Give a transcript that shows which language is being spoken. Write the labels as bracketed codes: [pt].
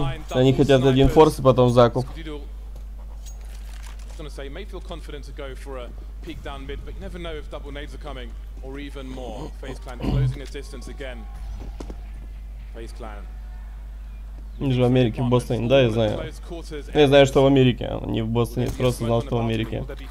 [ru] Они хотят один форс и потом закуп. [en] May feel confident to go for a peek down mid, but you never know if double nades are coming or even more. FaZe Clan closing its distance again. FaZe Clan. [ru] Они же в Америке, в Бостоне, да, я знаю. Я знаю, что в Америке, а не в Бостоне, просто знал, что в Америке.